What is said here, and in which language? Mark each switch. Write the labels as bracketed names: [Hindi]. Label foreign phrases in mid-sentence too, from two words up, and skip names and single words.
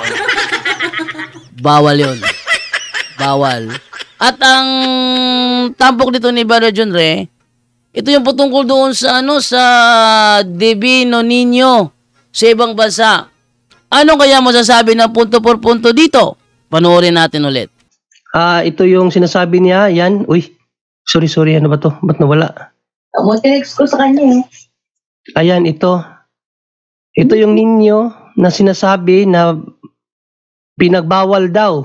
[Filipino] Bawal yun. Bawal. At ang tampok dito ni Brother John Ray, ito yung patungkol doon sa sa Divino Niño sa ibang bansa. Ano kaya masasabi ng punto por punto dito? Panoorin natin ulit. Ito yung sinasabi niya, yan. Uy, sorry, ano ba to? Ba't nawala? Text ko sa kanya eh. Ayan, ito. Ito yung ninyo na sinasabi na pinagbawal daw.